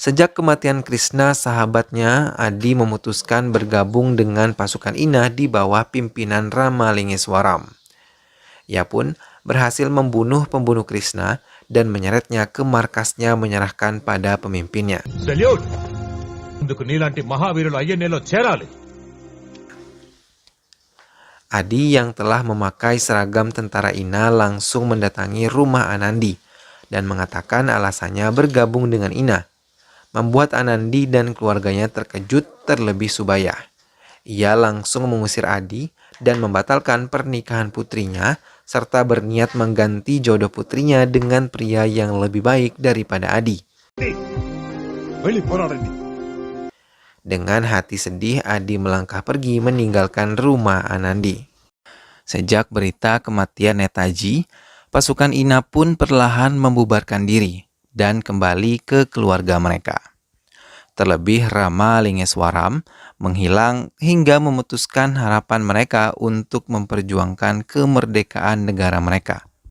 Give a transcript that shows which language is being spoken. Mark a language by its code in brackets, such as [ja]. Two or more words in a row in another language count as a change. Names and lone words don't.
[id] Sejak kematian Krishna, sahabatnya Adi memutuskan bergabung dengan pasukan Ina di bawah pimpinan Ramalingeswaram. Ia pun berhasil membunuh pembunuh Krishna dan menyeretnya ke markasnya menyerahkan pada pemimpinnya. [te] సెల్యూట్ ఇందుకు నీలాంటి మహావీరులు అయ్యన్నెలో చేరాలి. [id] Adi yang telah memakai seragam tentara Ina langsung mendatangi rumah Anandi dan mengatakan alasannya bergabung dengan Ina. Membuat Anandi dan keluarganya terkejut terlebih Subaya. Ia langsung mengusir Adi dan membatalkan pernikahan putrinya serta berniat mengganti jodoh putrinya dengan pria yang lebih baik daripada Adi. [te] వెళ్ళి పోరాడండి. [id] Dengan hati sedih, Adi melangkah pergi meninggalkan rumah Anandi. Sejak berita kematian Netaji, pasukan Ina pun perlahan membubarkan diri dan kembali ke keluarga mereka. Terlebih Ramalingeswaram menghilang hingga memutuskan harapan mereka untuk memperjuangkan kemerdekaan negara mereka.